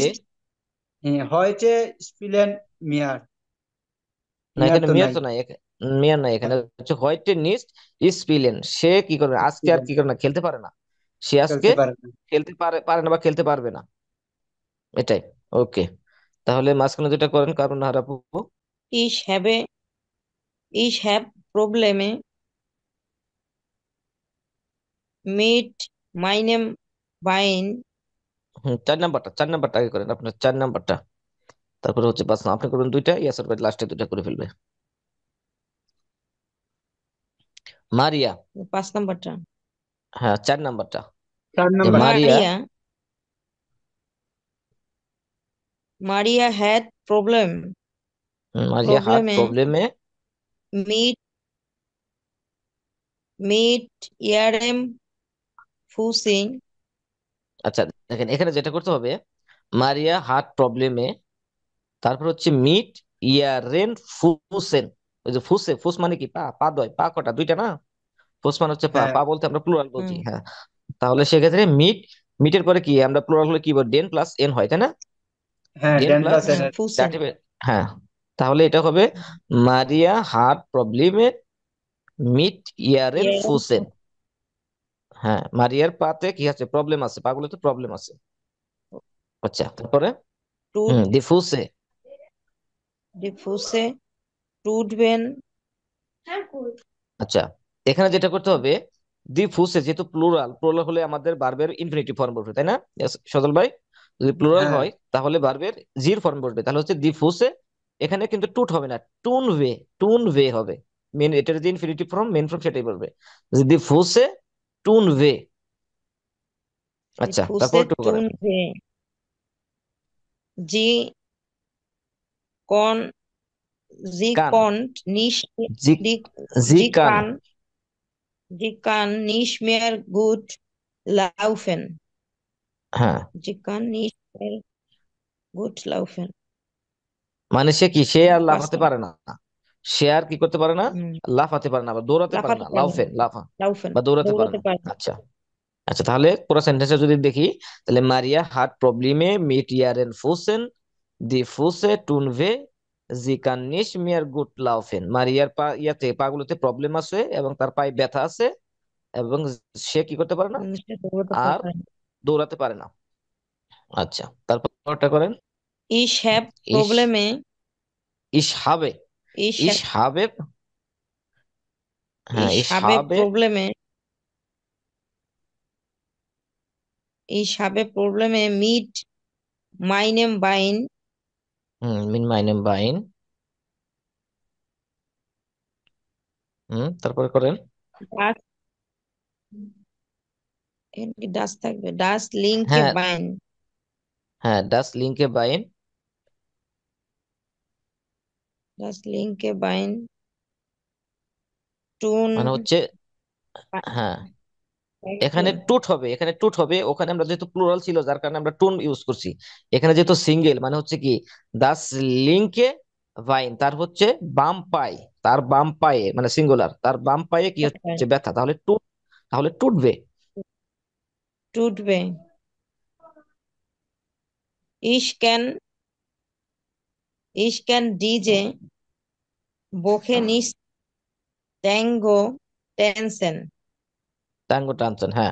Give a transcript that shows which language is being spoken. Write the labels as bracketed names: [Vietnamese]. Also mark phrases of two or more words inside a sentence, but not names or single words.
[German] nicht heute spielen mehr. [Bangla] না মিয়ার এখানে তো মেয়র নাই। তো নাই, মেয়র নাই, এখানে হচ্ছে [German] heute nicht spielen, [Bangla] সে কি করবে আজকে আর স্পিলেন কি করে না, খেলতে পারে না, সে আজকে খেলতে পারে না। খেলতে পারে পারে না বা খেলতে পারবে না, এটাই। ওকে, তাহলে মাঝখানে যেটা করেন কারণ হারাপু। [German] Ich habe, ich habe Probleme mit meinem Bein, [Bangla] 4 নাম্বারটা আগে করেন, আপনার 4 নাম্বারটা। তারপরে হচ্ছে 5 নাম্বার আপনি করবেন দুইটা, ইয়াসের ভাই লাস্টে দুইটা করে ফেলবে। মারিয়া, 5 নাম্বারটা। হ্যাঁ 4 নাম্বারটা, 4 নাম্বার। মারিয়া, [German] Maria had [Bangla] মারিয়া হার্ট probleme প্রবলেমে, [German] mit mit ihrem Fußing, [Bangla] আচ্ছা দেখেন এখানে যেটা করতে হবে, [German] Maria hat Probleme, [Bangla] তারপর হচ্ছে [German] mit ihren Füßen. [Bangla] ওই যে ফুসে, ফুস মানে কি পা, পা দয়, পা কটা, দুইটা না? ফুস মানে হচ্ছে পা, হ্যাঁ পা বলতে আমরা প্লুরাল বুঝি, হুম, হ্যাঁ। তাহলে সেক্ষেত্রে মিট, মিটের পরে কি আমরা প্লুরাল হলে কি বল, ডেন প্লাস এন হয়, তাই না? হ্যাঁ, ডেন ডেন প্লাস প্লাস এন এর। Fußing, দাটিভ, হ্যাঁ। তাহলে এটা হবে [German] Maria hat Probleme mit ihren [Bangla] ihrem ফুসেন। হ্যাঁ, মারিয়ার পাতে কি আছে, প্রবলেম আছে, পাগুলোতে প্রবলেম আছে। আচ্ছা তারপরে tut [German] die Füße, die Füße tun [Bangla] আচ্ছা এখানে যেটা করতে হবে, [German] die Füße [Bangla] যেহেতু প্লুরাল, প্লুরাল হলে আমাদের ভার্বের ইনফিনিটিভ ফর্ম বসবে, তাই না? Yes, সজল ভাই, যদি প্লুরাল হ্যাঁ হয় তাহলে ভার্বের জির ফর্ম বসবে, তাহলে হচ্ছে [German] die Füße. [Bangla] এখানে কিন্তু টুট হবে না, [German] tun weh, tun weh [Bangla] হবে। মেন এটার যে ইনফিনিটিভ ফর্ম, মেন ফর্ম সেটাই বলবে, [German] die Füße tun weh. [Bangla] die আচ্ছা তারপর Füße একটু করেন। [German] tun weh. Sie kon, sie [Bangla] কান, [German] konnt nicht, [Bangla] জি, die, [German] sie kann, sie kann nicht mehr gut laufen. [Bangla] হ্যাঁ [German] Sie kann nicht mehr gut laufen. [Bangla] মানে সে কি, সে আর লাফাতে Passen. পারে না, সে আর কি করতে পারে না, হুম, লাফাতে পারে না বা দৌড়াতে পারে না, লাফাতে পারে না। লাউফেন, লাফা Laufen. বা দৌড়াতে পারে দৌড়াতে না। পারে না। আচ্ছা, আচ্ছা তাহলে পুরো সেন্টেন্সটা যদি দেখি, তাহলে [German] Maria hat Probleme mit ihren Füßen, die Füße tun weh, sie kann nicht mehr gut laufen. [Bangla] মারিয়ার পা ইয়াতে, পাগুলোতে প্রবলেম আছে এবং তার পায়ে ব্যথা আছে, এবং সে কি করতে পারে না, সে দৌড়াতে আর পারে না। দৌড়াতে পারে না। আচ্ছা তারপরটা করেন। [German] Ich habe [Bangla] ইস, Probleme. [German] ich habe, [Bangla] Ich, [German] ich habe, হ্যাঁ [Bangla] ich ইস habe হাবে, Probleme. [German] Ich habe Probleme mit meinem Bein. mit meinem Bein, [Bangla] তারপরে করেন। Das, এখানে কি das থাকবে? [German] Das linke [Bangla] হ্যাঁ, Bein. হ্যাঁ [German] das linke Bein, Das linke Bein tun. [Bangla] মানে হচ্ছে, হ্যাঁ এখানে টুট হবে, এখানে টুট হবে, ওখানে আমরা যেহেতু প্লুরাল ছিল যার কারণে আমরা টুন ইউজ করছি। এখানে যেহেতু সিঙ্গেল, মানে হচ্ছে কি, [German] das linke Bein, [Bangla] তার হচ্ছে বাম পায়ে, তার বাম পায়ে মানে সিঙ্গুলার, তার বাম পায়ে কি হচ্ছে, ব্যথা, তাহলে টুট, তাহলে টুটবে। [German] Tut weh. Ich kann, ich kann diese Woche nicht Tango tanzen. Tango tanzen, [Bangla] হ্যাঁ।